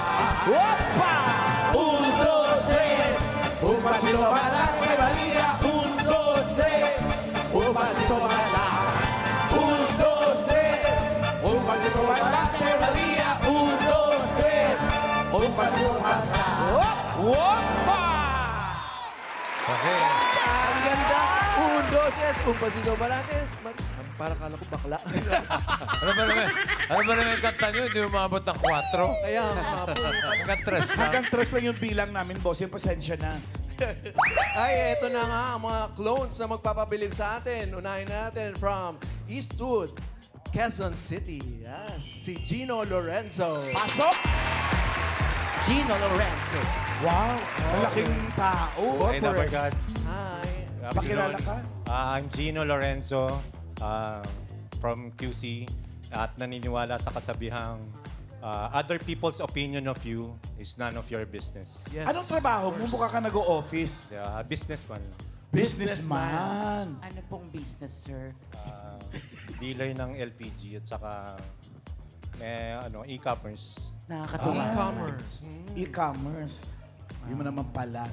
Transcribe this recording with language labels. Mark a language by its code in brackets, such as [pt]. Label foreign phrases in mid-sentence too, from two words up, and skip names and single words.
[es] Un, dos, tres, un pasito bailar que María. Un, dos, tres, un pasito bailar. Un, dos, tres, un pasito bailar que María. Un, dos, tres, un pasito bailar. Opa! [tl] Okay. Ang ganda. [es] Un, dos, tres. Un pasito balates. [tl] Parang kala ko bakla. Ano ba naman yung kanta nyo? Hindi umabot ng 4? Kaya nga po. Hanggang 3 lang. Hanggang tres lang yung bilang namin, boss. Yung pasensya na. Ay, eto na nga ang mga clones na magpapabilib sa atin. Unahin natin from Eastwood, Quezon City. Yes, si Gino Lorenzo. Pasok! Gino Lorenzo. Wow! Malaking tao. [en] Hey, Number Gods. Hi. [tl] Pakilala ka? [en] I'm Gino Lorenzo from QC [tl] at naniniwala sa kasabihang [en] other people's opinion of you is none of your business. Yes. [tl] Anong trabaho mo? Mukha ka nag-o-office. Businessman. Businessman. Ano pong business, sir? Dealer ng LPG at saka e-commerce. Nakakatuwa. E-commerce. E-commerce. Yun mo naman pala.